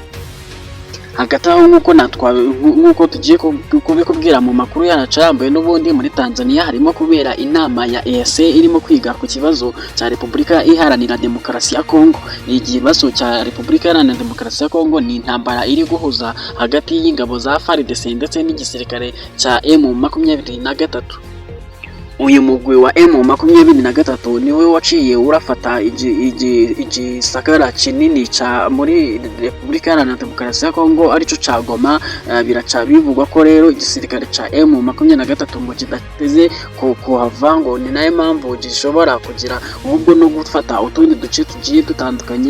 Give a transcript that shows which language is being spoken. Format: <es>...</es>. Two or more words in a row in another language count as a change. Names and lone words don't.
<rw>Hagati aho nk'uko tugiye kubikubwira mu makuru yacu, n'ubundi muri Tanzania harimo kubera inama ya EAC irimo kwiga ku kibazo cya Repubulika Iharanira Demokarasi ya Kongo. Ikibazo cya Repubulika Iharanira Demokarasi ya Kongo ni intambara iri guhuza hagati y'ingabo za FARDC ndetse n'igisirikare cya M23.</rw> <rn>Uyu mugwi wa M23 niwe waciye urafata igisagara kinini ca muri Repubulika Iharanira Demokarasi ya Kongo arico ca Goma. Biraca bivugwa ko rero igisirikare ca M23 ngo kidateze kuhava, ngo ni nayo mpamvu gishobora kugira ubwo no gufata utundi duce tugiye dutandukanye.</rn>